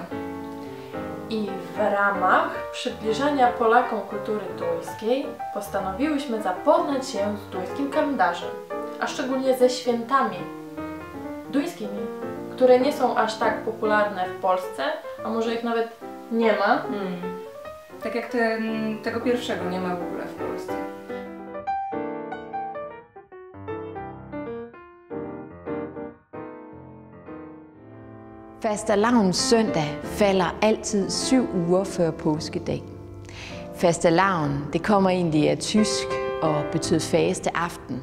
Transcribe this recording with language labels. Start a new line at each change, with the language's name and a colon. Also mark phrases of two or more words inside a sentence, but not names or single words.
Polish: I w ramach przybliżania Polakom kultury duńskiej postanowiłyśmy zapoznać się z duńskim kalendarzem, a szczególnie ze świętami duńskimi, które nie są aż tak popularne w Polsce, a może ich nawet nie ma. Tak jak tego pierwszego nie ma w ogóle w Polsce.
Danish: Fastelavnssøndag falder altid 7 uger før påskedag. Fastelavn, det kommer egentlig af tysk og betød faste aften.